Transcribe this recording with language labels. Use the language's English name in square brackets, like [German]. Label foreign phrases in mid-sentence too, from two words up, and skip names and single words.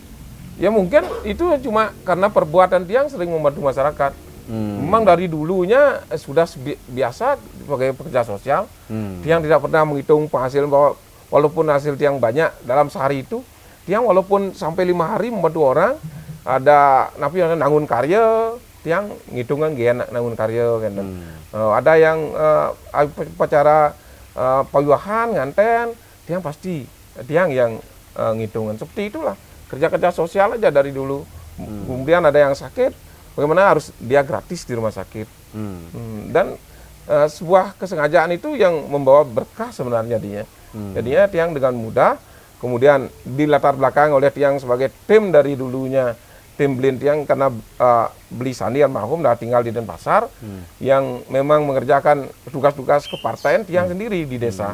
[Indonesian] Ya mungkin itu cuma karena perbuatan Tiang sering membantu masyarakat. Memang dari dulunya sudah biasa sebagai pekerja sosial. Tiang tidak pernah menghitung penghasilan bahwa walaupun hasil Tiang banyak dalam sehari itu, Tiang walaupun sampai 5 hari membantu orang, ada [Balinese] nangun karya, [Indonesian] Tiang ngitungkan gaya [Balinese] nangun karya [Indonesian] kan. Ada yang upacara [Balinese] payuhan nganten, [Indonesian] Tiang pasti Tiang yang ngitungan. Seperti itulah kerja-kerja sosial aja dari dulu. Kemudian ada yang sakit, bagaimana harus dia gratis di rumah sakit. Dan sebuah kesengajaan itu yang membawa berkah sebenarnya dia. Jadinya Tiang dengan mudah, kemudian dilatar belakang oleh Tiang sebagai tim dari dulunya tim Blintiang karena Beli Sandi almarhum dah tinggal di Denpasar, yang memang mengerjakan tugas-tugas kepartaian Tiang sendiri di desa.